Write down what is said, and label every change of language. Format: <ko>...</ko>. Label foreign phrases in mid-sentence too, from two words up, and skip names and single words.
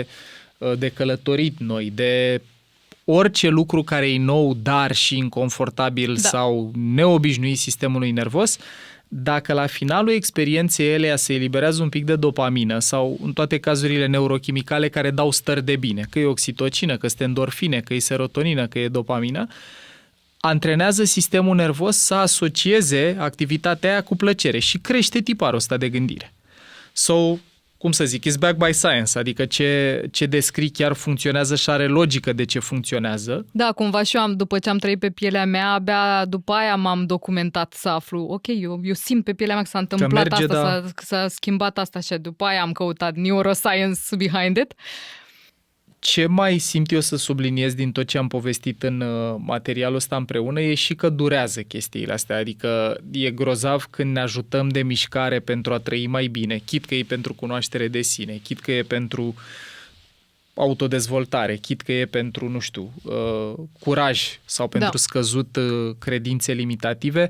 <ro>de călătorit noi, de orice lucru care e nou, dar și inconfortabil sau neobișnuit sistemului nervos, dacă la finalul experienței elea se eliberează un pic de dopamină sau în toate cazurile neurochimicale care dau stări de bine, că e oxitocină, că este endorfine, că e serotonină, că e dopamină, antrenează sistemul nervos să asocieze activitatea aia cu plăcere și crește tiparul ăsta de gândire. cum să zic,</ro> <en>it's backed by science,</en> <ro>adică ce descrii chiar funcționează și are logică de ce funcționează. Da, cumva și eu, după ce am trăit pe pielea mea, abia după aia m-am documentat să aflu, ok, eu simt pe pielea mea că s-a întâmplat merge, asta, da. s-a schimbat asta și după aia am căutat</ro> <en>neuroscience behind it.</en> <ro>Ce mai simt eu să subliniez din tot ce am povestit în materialul ăsta împreună e și că durează chestiile astea, adică e grozav când ne ajutăm de mișcare pentru a trăi mai bine, chit că e pentru cunoaștere de sine, chit că e pentru autodezvoltare, chit că e pentru, nu știu, curaj sau pentru scăzut credințe limitative.</ro>